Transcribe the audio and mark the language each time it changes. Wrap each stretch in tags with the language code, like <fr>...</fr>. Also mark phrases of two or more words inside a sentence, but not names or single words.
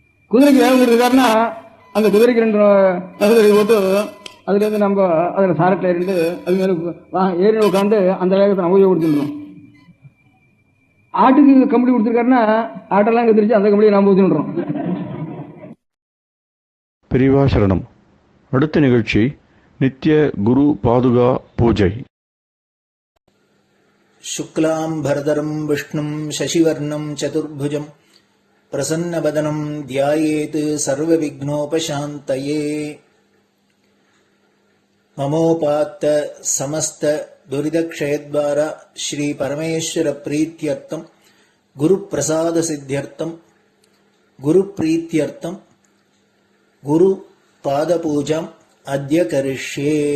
<ta>குதிரைக்கு வேகம் கொடுத்துருக்காருன்னா அந்த குதிரைக்கு 2 நகர்தலை போட்டு அதுலேருந்து நம்ம அதில் சாரட்டில் இருந்து அது மேலே ஏறி உட்காந்து அந்த வேகத்தை நம்ம கொடுத்துருந்தோம். ஆட்டுக்கு கம்பளி கொடுத்துருக்காருன்னா ஆட்டெல்லாம் கத்திரிச்சு அந்த கம்பளியை நாம் ஊற்றிடுறோம். பெரியவா சரணம். அடுத்த நிகழ்ச்சி நித்திய குரு பாதுகா பூஜை.</ta> <sa>शुक्लां भरदरं विष्णुं शशिवर्णं चतुर्भुजं प्रसन्नवदनं ध्यायेत् सर्वविघ्नोपशान्तये. ममोपात्त समस्त दुरितक्षयद्वारा श्री परमेश्वर प्रीत्यर्थं गुरुप्रसाद सिद्ध्यर्थं गुरुप्रीत्यर्थं गुरुपादपूजाम् अद्य करिष्ये.</sa>